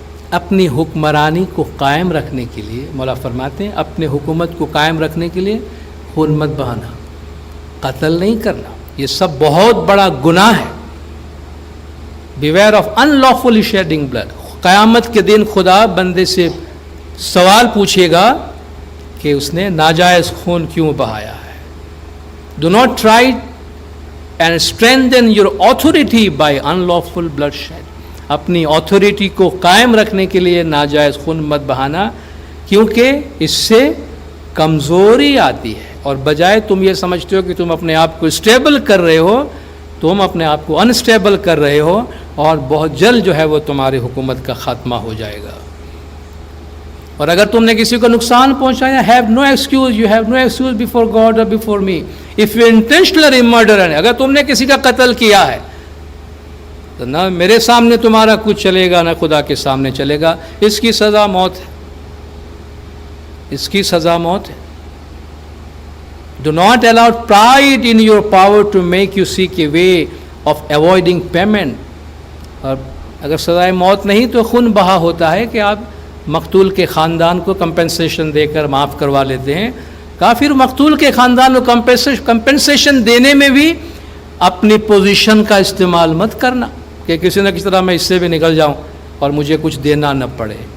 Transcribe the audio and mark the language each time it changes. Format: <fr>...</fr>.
<ur>اپنی حکمرانی کو قائم رکھنے کے لیے مولا فرماتے ہیں اپنے حکومت کو قائم رکھنے کے لیے خون مت بہانا, قتل نہیں کرنا, یہ سب بہت بڑا گناہ ہے.</ur> <en>Beware of unlawfully shedding blood.</en> <ur>قیامت کے دن خدا بندے سے سوال پوچھے گا کہ اس نے ناجائز خون کیوں بہایا ہے.</ur> <en>Do not try and strengthen your authority by unlawful bloodshed.</en> <ur>اپنی authority کو قائم رکھنے کے لیے ناجائز خون مت بہانا، کیونکہ اس سے کمزوری آتی ہے، اور بجائے تم یہ سمجھتے ہو کہ تم اپنے آپ کو اسٹیبل کر رہے ہو، تم اپنے آپ کو انسٹیبل کر رہے ہو، اور بہت جلد جو ہے وہ تمہاری حکومت کا خاتمہ ہو جائے گا. اور اگر تم نے کسی کو نقصان پہنچایا،</ur> <en>Have no excuse, you have no excuse before God اور before me. If you intentionally murder,</en> <ur>اگر تم نے کسی کا قتل کیا ہے تو نہ میرے سامنے تمہارا کچھ چلے گا، نہ خدا کے سامنے چلے گا. اس کی سزا موت ہے، اس کی سزا موت ہے.</ur> <en>Do not allow pride in your power to make you seek a way of avoiding payment.</en> <ur>اور اگر سزائے موت نہیں تو خون بہا ہوتا ہے کہ آپ مقتول کے خاندان کو کمپنسیشن دے کر معاف کروا لیتے ہیں. کافر مقتول کے خاندان کو کمپنسیشن دینے میں بھی اپنی پوزیشن کا استعمال مت کرنا کہ کسی نہ کسی طرح میں اس سے بھی نکل جاؤں اور مجھے کچھ دینا نہ پڑے.</ur>